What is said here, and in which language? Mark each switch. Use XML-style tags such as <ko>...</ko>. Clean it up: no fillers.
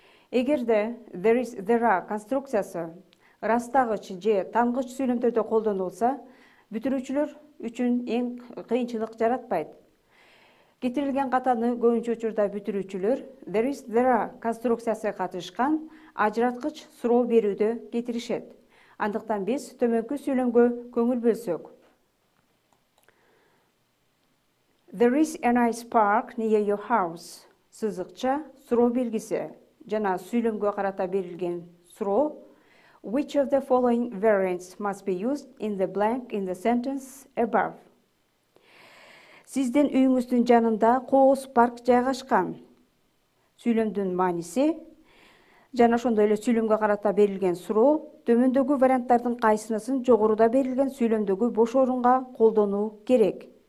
<ky>Эгерде there is, there are конструкциясы ырастагыч же тангыч сүйлөмдөрдө колдонулса, бүтүрүүчүлөр үчүн эң кыйынчылык жаратпайт. Кетирилген катаны көбүнчө учурда бүтүрүүчүлөр there is, there are конструкциясы катышкан ажыраткыч суроо берүүдө кетиришет. Андыктан биз төмөнкү сүйлөмгө көңүл бөлсөк.</ky> <en>There is a nice park near your house.</en> <ky>Сызыкча суроо белгиси жана сүйлөмгө карата берилген суроо.</ky> <en>Which of the following variants must be used in the blank in the sentence above?</en> <ky>Сиздин үйүңүздүн жанында кооз парк жайгашкан. Сүйлөмдүн мааниси жана ошондой эле сүйлөмгө карата берилген суроо төмөндөгү варианттардын кайсынысын жогоруда берилген сүйлөмдөгү бош орунга колдонуу керек.</ky>